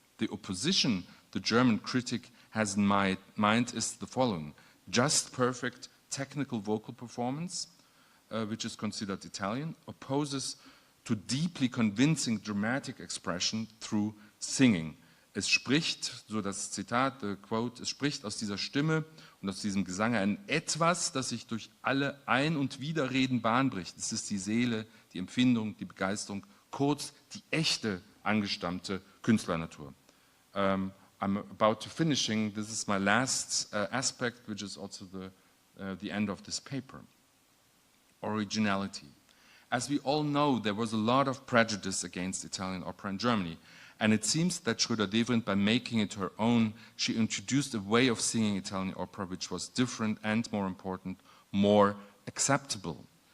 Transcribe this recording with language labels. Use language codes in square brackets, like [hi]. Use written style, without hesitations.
[en] The opposition the German critic has in mind is the following: just perfect technical vocal performance, which is considered Italian, opposes to deeply convincing dramatic expression through singing. [de] Es spricht, so das Zitat, [en] the quote, [de] es spricht aus dieser Stimme und aus diesem Gesang ein Etwas, das sich durch alle Ein- und Widerreden Bahn bricht. Es ist die Seele, die Empfindung, die Begeisterung, kurz die echte angestammte Künstlernatur. [en] I'm about to finishing. This is my last aspect, which is also the end of this paper. Originality. As we all know, there was a lot of prejudice against Italian opera in Germany, and it seems that Schroeder-Devrient, by making it her own, she introduced a way of singing Italian opera which was different and, more important, more acceptable.